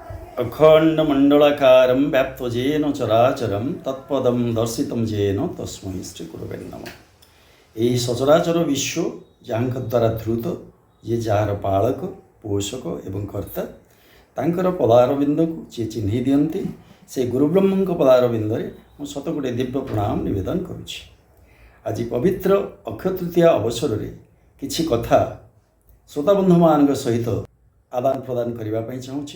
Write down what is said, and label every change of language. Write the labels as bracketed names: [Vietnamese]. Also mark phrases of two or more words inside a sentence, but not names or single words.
[Sanskrit] अखंडमंडलाकारं व्याप्तजेन चराचरं तत्पदं दर्शितं जेन तस्मै श्रीगुरवे नमः। [Odia] ଏହି ସଚରାଚର ବିଶ୍ୱ ଯାହାଙ୍କ ଦ୍ୱାରା ଧୃତ, ଯିଏ ଯାହାର ପାଳକ, ପୋଷକ ଏବଂ କର୍ତ୍ତା, ତାଙ୍କର ପଦାରବିନ୍ଦକୁ ଯିଏ ଚିହ୍ନି ଦିଅନ୍ତି, ସେ ଗୁରୁବ୍ରହ୍ମଙ୍କ ପଦାରବିନ୍ଦରେ ମୁଁ ଶତକୋଟି ଦିବ୍ୟ ପ୍ରଣାମ ନିବେଦନ କରୁଛି। ଆଜି ପବିତ୍ର ଅକ୍ଷୟ ତୃତୀୟା ଅବସରରେ କିଛି କଥା ଶ୍ରୋତାବନ୍ଧୁମାନଙ୍କ ସହିତ ଆଦାନ ପ୍ରଦାନ କରିବା ପାଇଁ ଚାହୁଁଛି।